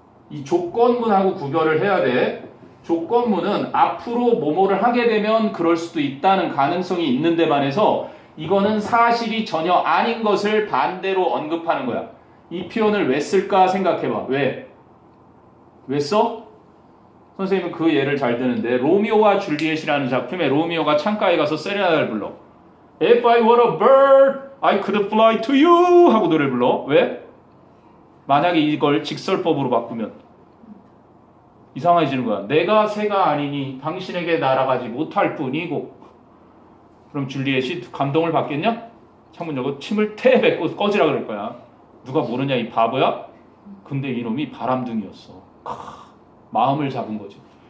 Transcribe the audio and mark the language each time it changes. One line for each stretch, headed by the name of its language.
Korean: 이 조건문하고 구별을 해야 돼. 조건문은 앞으로 뭐뭐를 하게 되면 그럴 수도 있다는 가능성이 있는 데 반해서 이거는 사실이 전혀 아닌 것을 반대로 언급하는 거야. 이 표현을 왜 쓸까 생각해봐. 왜 써? 선생님은 그 예를 잘 드는데 로미오와 줄리엣이라는 작품에 로미오가 창가에 가서 세레나데를 불러.
English: If I were a bird, I could fly to you
Korean: 하고 노래를 불러. 왜? 만약에 이걸 직설법으로 바꾸면 이상해지는 거야. 내가 새가 아니니 당신에게 날아가지 못할 뿐이고. 그럼 줄리엣이 감동을 받겠냐? 창문 열고 침을 태 뱉고 꺼지라 그럴 거야. 누가 모르냐 이 바보야? 근데 이놈이 바람둥이였어. 마음을 잡은 거지.